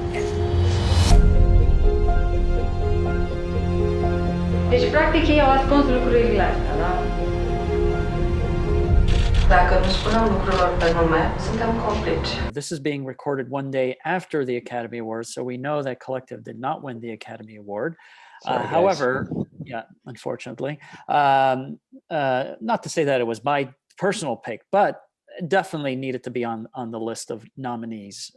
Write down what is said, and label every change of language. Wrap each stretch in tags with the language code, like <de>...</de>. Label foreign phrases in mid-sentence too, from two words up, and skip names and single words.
<ro>Deci, practic, ei au ascuns lucrurile astea, da? Dacă nu spunem lucrurilor pe nume, suntem complici.</ro> <en>This is being recorded one day after the Academy Awards, so we know that Collective did not win the Academy Award. However, yeah, unfortunately, not to say that it was my personal pick, but definitely needed to be on the list of nominees.</en>